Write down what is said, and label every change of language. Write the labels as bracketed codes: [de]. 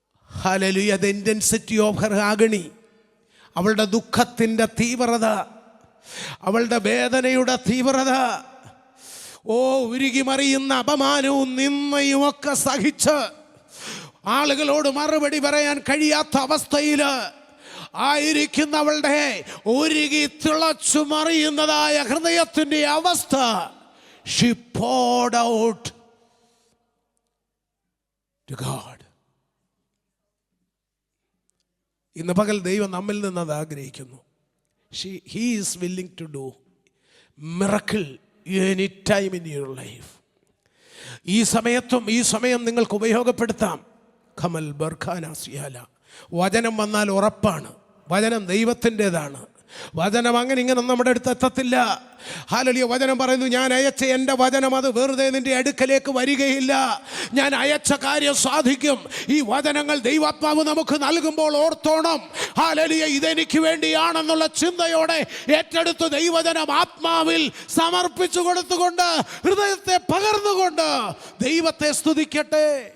[ml] Hallelujah. [en] The intensity of her agony. [ml] അവളുടെ ദുഃഖത്തിൻ്റെ തീവ്രത, അവളുടെ വേദനയുടെ തീവ്രത, ഓ, ഉരുകിമറിയുന്ന അപമാനവും നിന്ദയും ഒക്കെ സഹിച്ച് ആളുകളോട് മറുപടി പറയാൻ കഴിയാത്ത അവസ്ഥയിൽ ആയിരിക്കുന്നവളുടെ ഉരുകി തിളച്ചു മറിയുന്നതായ ഹൃദയത്തിൻ്റെ അവസ്ഥ. [en] She poured out to God. [ml] ഇന്ന് പകൽ ദൈവം നമ്മിൽ നിന്ന് അത് ആഗ്രഹിക്കുന്നു. [en] He is willing to do miracle any time in your life. [ml] ഈ സമയം നിങ്ങൾക്ക് ഉപയോഗപ്പെടുത്താം. ഖമൽ ബർഖാന സിയാല. വചനം വന്നാൽ ഉറപ്പാണ്. വചനം ദൈവത്തിൻ്റെതാണ്. വചനം അങ്ങനെ ഇങ്ങനെ നമ്മുടെ അടുത്ത് എത്തത്തില്ല. ഹല്ലേലൂയ. വചനം പറയുന്നു, ഞാൻ അയച്ച എൻ്റെ വചനം അത് വെറുതെ നിൻ്റെ അടുക്കലേക്ക് വരികയില്ല. ഞാൻ അയച്ച കാര്യം സാധിക്കും. ഈ വചനങ്ങൾ ദൈവാത്മാവ് നമുക്ക് നൽകുമ്പോൾ ഓർത്തോണം, ഹല്ലേലൂയ, ഇതെനിക്ക് വേണ്ടിയാണെന്നുള്ള ചിന്തയോടെ ഏറ്റെടുത്ത് ദൈവവചനം ആത്മാവിൽ സമർപ്പിച്ചു കൊടുത്തുകൊണ്ട് ഹൃദയത്തെ പകർന്നുകൊണ്ട് ദൈവത്തെ സ്തുതിക്കട്ടെ.